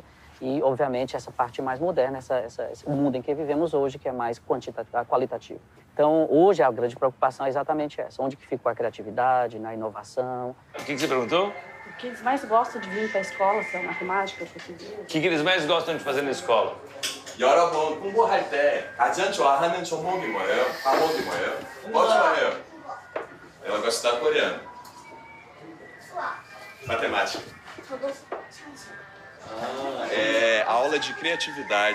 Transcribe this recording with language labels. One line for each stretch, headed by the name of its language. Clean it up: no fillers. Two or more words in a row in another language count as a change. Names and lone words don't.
Portuguese: E, obviamente, essa parte mais moderna, o mundo em que vivemos hoje, que é mais qualitativo. Então, hoje, a grande preocupação é exatamente essa. Onde que ficou a criatividade, na inovação? O que você perguntou? O que eles mais gostam de vir para a escola, se é matemática, português. O que eles mais gostam de fazer na escola?
Korean: 여러분 공부할 때 가장 좋아하는 종목이 뭐예요? 과목이 뭐예요? 뭐 좋아해요?
Portuguese: Ela gosta de estudar coreano. Matemática. É aula de criatividade.